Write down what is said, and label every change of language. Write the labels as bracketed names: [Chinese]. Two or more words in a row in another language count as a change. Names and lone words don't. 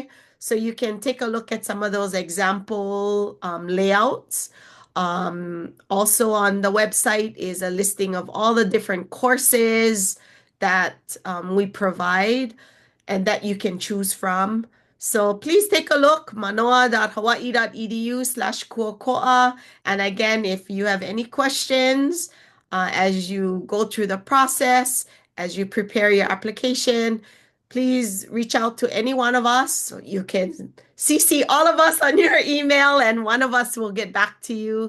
[English] So you can take a look at some of those example layouts. Also on the website is a listing of all the different courses that we provide and that you can choose from. So please take a look, manoa.hawaii.edu/kūʻokoʻa. And again, if you have any questions as you go through the process, as you prepare your application, please reach out to any one of us. You can CC all of us on your email and one of us will get back to you.